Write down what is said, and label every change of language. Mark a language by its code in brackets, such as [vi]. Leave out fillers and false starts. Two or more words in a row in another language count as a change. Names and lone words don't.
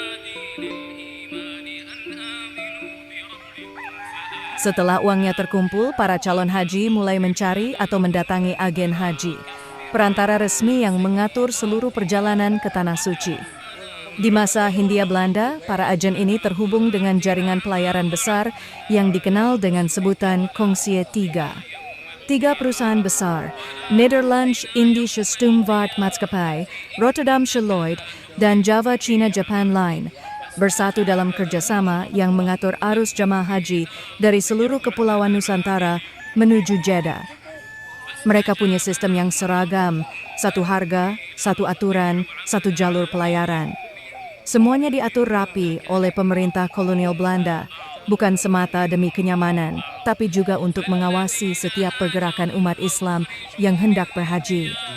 [id] Setelah uangnya terkumpul, para calon haji mulai mencari atau mendatangi agen haji, perantara resmi yang mengatur seluruh perjalanan ke Tanah Suci. Di masa Hindia Belanda, para agen ini terhubung dengan jaringan pelayaran besar yang dikenal dengan sebutan Kongsie 3. 3 perusahaan besar, Nederlands Indische Stoomvaart Maatschappij, Rotterdamse Lloyd, dan Java China Japan Line, bersatu dalam kerjasama yang mengatur arus jamaah haji dari seluruh kepulauan Nusantara menuju Jeddah. Mereka punya sistem yang seragam, satu harga, satu aturan, satu jalur pelayaran. Semuanya diatur rapi oleh pemerintah kolonial Belanda, bukan semata demi kenyamanan, tapi juga untuk mengawasi setiap pergerakan umat Islam yang hendak berhaji.